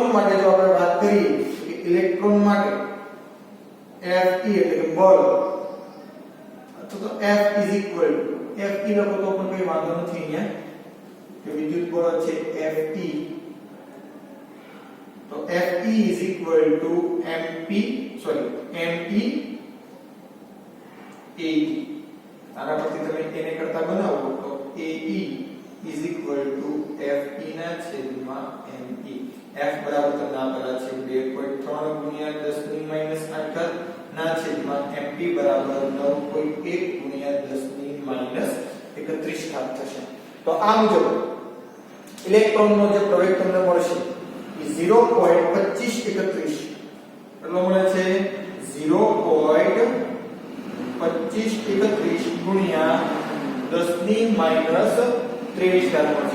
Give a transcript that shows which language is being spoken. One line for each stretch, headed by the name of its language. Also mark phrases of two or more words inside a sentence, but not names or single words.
Gujarati: માટે જો આપણે વાત કરીએ કે ઇલેક્ટ્રોન માટે Fe એટલે કે બળ તો F Fe લખો તો પણ કોઈ વાંધો નથી અહીંયા કે વિદ્યુત બળ છે Fe તો Fe
English: is equal to
Gujarati: me Ae. આના પરથી તમે એને કરતા બનાવો તો Ae
English: is equal to
Gujarati: Fe ના છેદમાં me. F બરાબર તમને આપેલા છે 2.3 ગુણ્યા 10 ની માઈનસ 8 ઘાત ના છેદમાં mp બરાબર 9.1 ગુણ્યા 10 ની માઈનસ 31 ઘાત થશે. તો આ મુજબ ઇલેક્ટ્રોનનો જે પ્રવેગ તમને મળશે એ 0.2531 કેટલો મળે છે 0.2531 ગુણ્યા 10 ની માઈનસ 23 ઘાત મળશે.